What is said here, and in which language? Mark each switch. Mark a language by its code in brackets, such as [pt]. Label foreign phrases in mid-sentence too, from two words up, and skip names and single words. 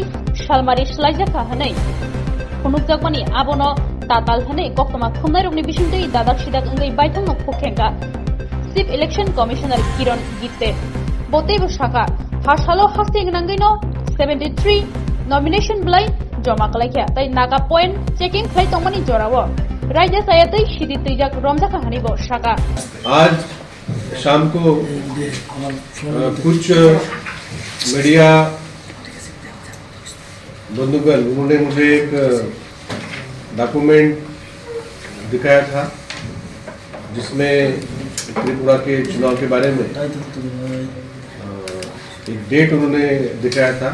[trp] सालमारि स्लाइजाखा हनै खुनुकजाकमानि आबोनो ताताल हनै कक्तमा खुमनाय रगनि बिसिंतै दादाक सिदाक अंगै बायथांनो फखेंगा [en] Chief Election Commissioner [trp] किरण गित्ते बोतेबो शाखा फार्सालो हास्ति नांगैनो 73 नॉमिनेशन ब्लाई जमा कलाइखा तै नागा [en] point checking [trp] खाइ तंगमानि जरावो राज्य सायतै सिदि तैजाक रमजाखा हनिबो शाखा। [hi] आज शाम को कुछ मीडिया बंधुगण उन्होंने मुझे एक डॉक्यूमेंट दिखाया था जिसमें त्रिपुरा के चुनाव के बारे में एक डेट उन्होंने दिखाया था।